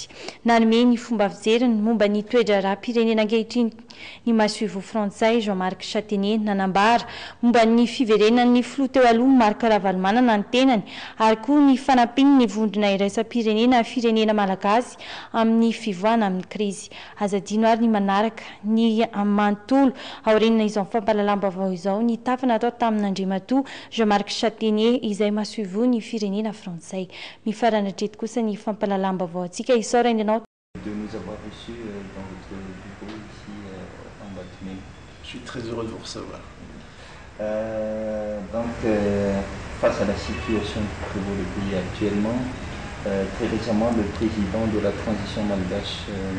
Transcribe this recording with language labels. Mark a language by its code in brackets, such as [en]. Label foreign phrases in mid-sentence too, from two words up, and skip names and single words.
[mg] Nanome ny fomba fijeriny momba ny toetra raha-pirenena ankehitriny ny masoivo frantsay Jean-Marc Chatenier nanambara momba ny fiverenan'ny filoha teo aloha Marc Ravalomanana ny tenany ary koa ny fanampiny ny vondrona iraisam-pirenena firenena malagasy amin'ny fivoahana amin'ny krizy. Azadino ary ny manaraka ny manontolo aoriana izao fampahalalam-baovao izao ny tafana atao tamin'Andriamatoa Jean-Marc Chatenier izay masoivo ny firenena frantsay. Mifarana hatreto kosa ny fampahalalam-baovao antsika isaora indinao. [fr] De nous avoir reçus dans votre bureau ici en Batmé. Je suis très heureux de vous recevoir. Face à la situation qui prévaut le pays actuellement, très récemment, le président de la transition malgache, M.